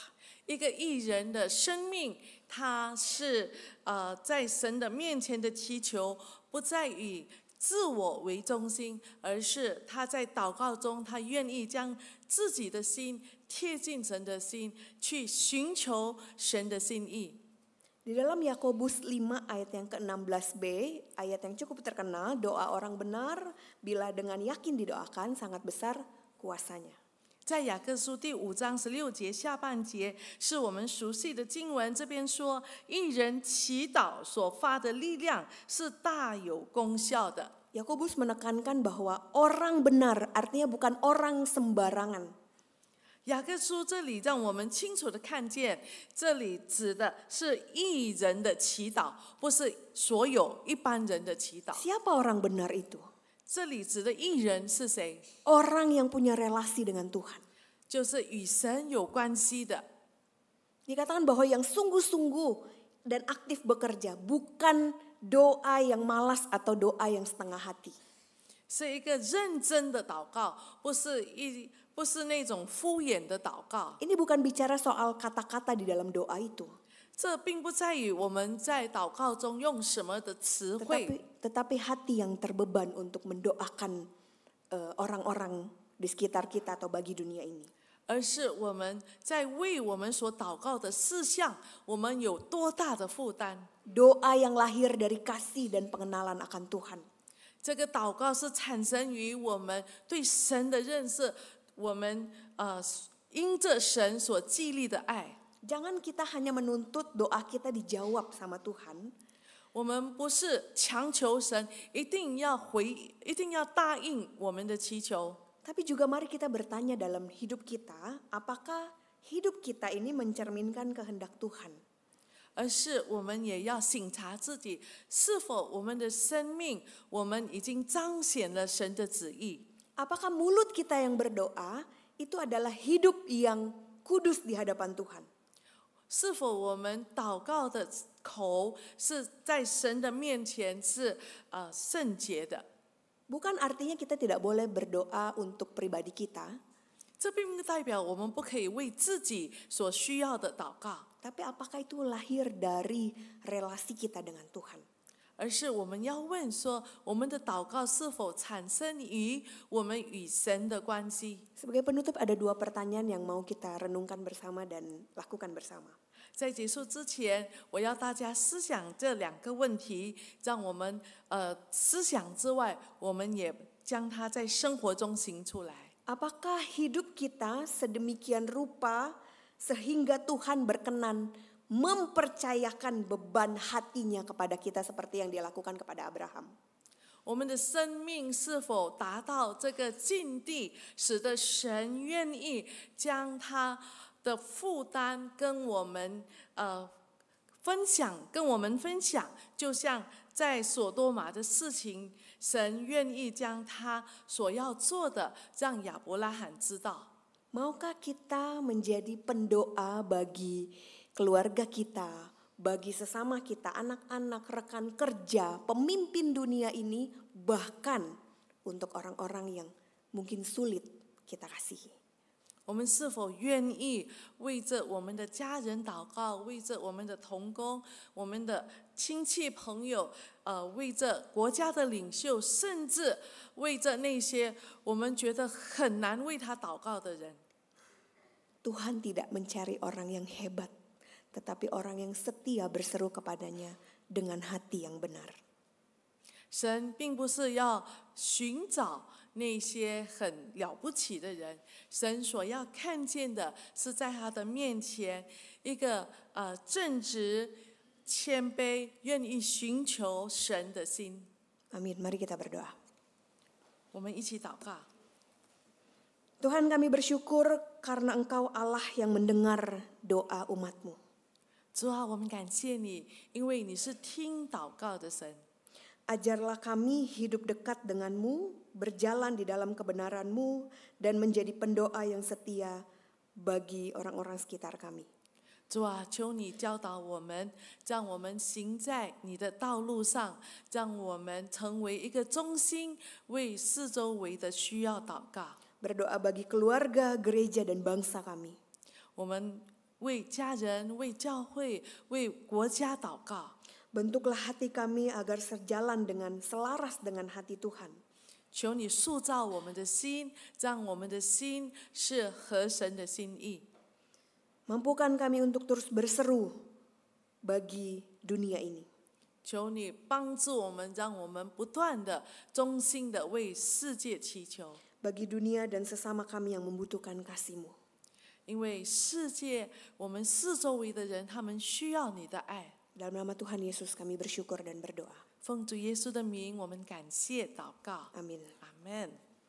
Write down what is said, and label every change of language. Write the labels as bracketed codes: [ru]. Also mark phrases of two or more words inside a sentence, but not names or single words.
[zh] 一个义人的生命，他是在神的面前的祈求，不再以自我为中心，而是他在祷告中，他愿意将自己的心贴近神的心，去寻求神的心意。 [id] Di dalam Yakobus 5 ayat yang ke-16b, ayat yang cukup terkenal, doa orang benar bila dengan yakin didoakan sangat besar kuasanya. [zh] 在雅各书第5章16节下半节，是我们熟悉的经文。这边说，一人祈祷所发的力量是大有功效的。 [id] Yakobus menekankan bahwa orang benar artinya bukan orang sembarangan. [zh] 雅各书这里让我们清楚的看见，这里指的是义人的祈祷，不是所有一般人的祈祷。 [id] Siapa orang benar itu? [zh] 这里指的义人是谁？ [id] Orang yang punya relasi dengan Tuhan. [zh] 就是与神有关系的。 [id] Dikatakan bahwa yang sungguh-sungguh dan aktif bekerja, bukan doa yang malas atau doa yang setengah hati. [zh] 是一个认真的祷告，不是那种敷衍的祷告。 [id] Ini bukan bicara soal kata-kata di dalam doa itu. [zh] 这并不在于我们在祷告中用什么的词汇， [id] Tetapi hati yang terbeban untuk mendoakan orang-orang di sekitar kita atau bagi dunia ini. [zh] 而是我们在为我们所祷告的事项，我们有多大的负担。 [id] Doa yang lahir dari kasih dan pengenalan akan Tuhan. [zh] 这个祷告是产生于我们对神的认识，我们因着神所激励的爱。 [id] Jangan kita hanya menuntut doa kita dijawab sama Tuhan. [zh] 我们不是强求神一定要答应我们的祈求， [id] Tapi juga mari kita bertanya dalam hidup kita, apakah hidup kita ini mencerminkan kehendak Tuhan? [zh] 而是我们也要省察自己，是否我们的生命，我们已经彰显了神的旨意。 [id] Apakah mulut kita yang berdoa itu adalah hidup yang kudus di hadapan Tuhan? [zh] 是否我们祷告的口是在神的面前是圣洁的？ [id] Bukan artinya kita tidak boleh berdoa untuk pribadi kita, [zh] 这并不代表我们不可以为自己所需要的祷告， [id] tapi apakah itu lahir dari relasi kita dengan Tuhan? [zh] 而是我们要问说，我们的祷告是否产生于我们与神的关系？ [id] Sebagai penutup ada 2 pertanyaan yang mau kita renungkan bersama dan lakukan bersama. [zh] 在结束之前，我要大家思想这2个问题，让我们思想之外，我们也将它在生活中行出来。 [id] Apakah hidup kita sedemikian rupa sehingga Tuhan berkenan mempercayakan beban hatinya kepada kita seperti yang dia lakukan kepada Abraham? [zh] 我们的生命是否达到这个境地，使得神愿意将他的负担跟我们分享，就像在所多玛的事情，神愿意将他所要做的让亚伯拉罕知道。 [id] Maukah kita menjadi pendoa bagi keluarga kita, bagi sesama kita, anak-anak, rekan kerja, pemimpin dunia ini, bahkan untuk orang-orang yang mungkin sulit kita kasihi? [zh] 我们是否愿意为着我们的家人祷告，为着我们的同工、我们的亲戚朋友，为着国家的领袖，甚至为着那些我们觉得很难为他祷告的人。 [id] Tuhan tidak mencari orang yang hebat, tetapi orang yang setia berseru kepadanya dengan hati yang benar. [zh] 神并不是要寻找那些很了不起的人，神所要看见的是在他的面前一个正直、谦卑、愿意寻求神的心。 [id] Amin. Mari kita berdoa. [zh] 我们一起祷告。 [id] Tuhan, kami bersyukur karena Engkau Allah yang mendengar doa umat-Mu. [zh] 主啊，我们感谢你，因为你是听祷告的神。 [id] Ajarlah kami hidup dekat denganmu, berjalan di dalam kebenaranmu, dan menjadi pendoa yang setia bagi orang-orang sekitar kami. [zh] 主啊，求你教导我们，让我们行在你的道路上，让我们成为一个忠心，为四周围的需要祷告。 [id] Berdoa bagi keluarga, gereja, dan bangsa kami. [zh] 我们为家人、为教会、为国家祷告。 [id] Bentuklah hati kami agar selaras dengan hati Tuhan. [zh] 求你塑造我们的心，让我们的心是合神的心意。 [id] Mampukan kami untuk terus berseru bagi dunia ini. [zh] 求你帮助我们，让我们不断的忠心的为世界祈求。 [id] Bagi dunia dan sesama kami yang membutuhkan kasih-Mu. [zh] 因为世界，我们四周围的人，他们需要你的爱。 [id] Dalam nama Tuhan Yesus kami bersyukur dan berdoa. [zh] 奉主耶稣的名，我们感谢祷告。 [id] Amin. [zh] 阿门。